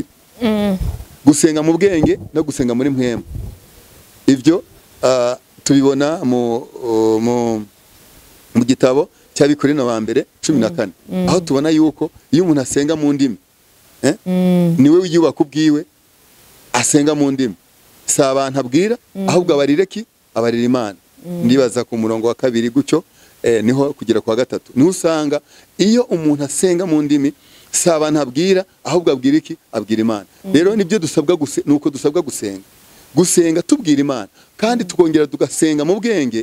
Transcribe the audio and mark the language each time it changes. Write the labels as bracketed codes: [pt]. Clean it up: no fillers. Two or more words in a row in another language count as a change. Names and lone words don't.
[rw] Gusenga mu bwenge no gusenga muri mpwemu. Ibyo tubibona mu gitabo cy'Abikorino ba mbere 14, aho tubona yuko iyo umuntu asenga mu ndimi niwe wiyubaka ubwiwe, asenga mu ndimi. Si abantu abwira ahubwo abarira Imana. Ndibaza ku murongo wa 2 gucyo niho kugera kwa 3 niho usanga iyo umuntu asenga mu ndimi si abantu abwira ahubwo abwira Imana. Rero nibyo dusabwa nuko dusabwa gusenga tubwira Imana, kandi tukongera tugasenga mu bwenge.